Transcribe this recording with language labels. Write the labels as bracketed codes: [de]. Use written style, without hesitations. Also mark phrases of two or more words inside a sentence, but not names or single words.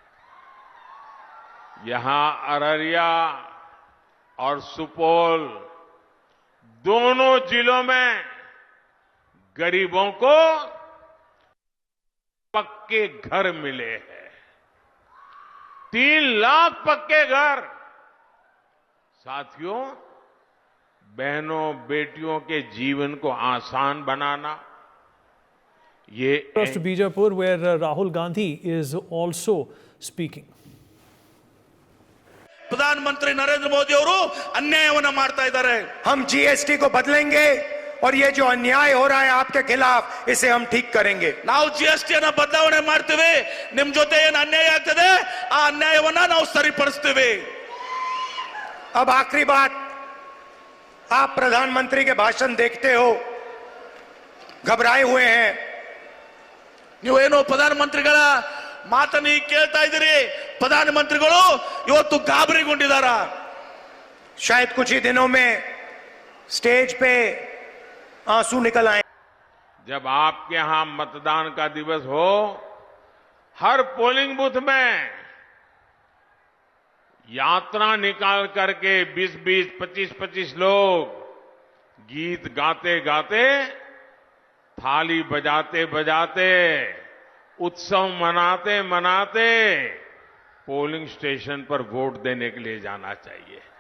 [hi] यहां अररिया और सुपौल दोनों जिलों में गरीबों को पक्के घर मिले हैं। 3 लाख पक्के घर। साथियों, बहनों बेटियों के जीवन को आसान बनाना ये [en] to Bijapur, where Rahul Gandhi is also speaking. [kn] ಪ್ರಧಾನಮಂತ್ರಿ ನರೇಂದ್ರ ಮೋದಿ ಅವರು ಅನ್ಯಾಯವನ್ನ ಮಾಡ್ತಾ ಇದ್ದಾರೆ. [hi] हम जीएसटी को बदलेंगे और ये जो अन्याय हो रहा है आपके खिलाफ, इसे हम ठीक करेंगे. [kn] ನಾವು ಜಿಎಸ್ಟಿ ಅನ್ನು ಬದಲಾವಣೆ ಮಾಡ್ತೀವಿ. ನಿಮ್ ಜೊತೆ ಏನು ಅನ್ಯಾಯ ಆಗ್ತದೆ ಆ ಅನ್ಯಾಯವನ್ನ ನಾವು ಸರಿಪಡಿಸ್ತೀವಿ. [hi] अब आखिरी बात, आप प्रधानमंत्री के भाषण देखते हो, घबराए हुए हैं. [kn] ನೀವೇನು ಪ್ರಧಾನಮಂತ್ರಿಗಳ ಮಾತನ್ನು ಕೇಳ್ತಾ ಇದ್ದೀರಿ. ಪ್ರಧಾನಮಂತ್ರಿಗಳು ಇವತ್ತು ಗಾಬರಿಗೊಂಡಿದ್ದಾರ. [hi] शायद कुछ ही दिनों में स्टेज पे आंसू निकल आए. जब आपके यहां मतदान का दिवस हो, हर पोलिंग बूथ में यात्रा निकाल करके 20-20, 25-25 लोग गीत गाते गाते, थाली बजाते बजाते, उत्सव मनाते मनाते पोलिंग स्टेशन पर वोट देने के लिए जाना चाहिए।